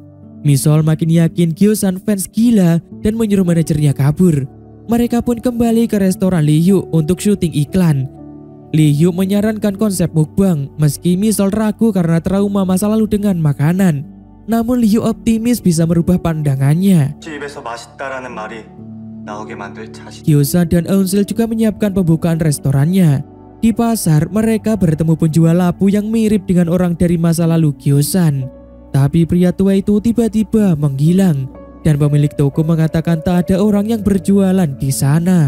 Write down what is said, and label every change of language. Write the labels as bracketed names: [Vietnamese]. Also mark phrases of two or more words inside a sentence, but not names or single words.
[Indonesian] Mi-sol makin yakin Gyo-san fans gila dan menyuruh manajernya kabur. Mereka pun kembali ke restoran Liyu untuk syuting iklan. Liyu menyarankan konsep mukbang meski Mi-sol ragu karena trauma masa lalu dengan makanan. Namun Liyu optimis bisa merubah pandangannya. [Korean] 집에서 맛있다라는 말이 나오게 만들 자신. [Indonesian] Gyo-san dan Eun-sil juga menyiapkan pembukaan restorannya. Di pasar, mereka bertemu penjual labu yang mirip dengan orang dari masa lalu Gyo-san. Tapi pria tua itu tiba-tiba menghilang dan pemilik toko mengatakan tak ada orang yang berjualan di sana.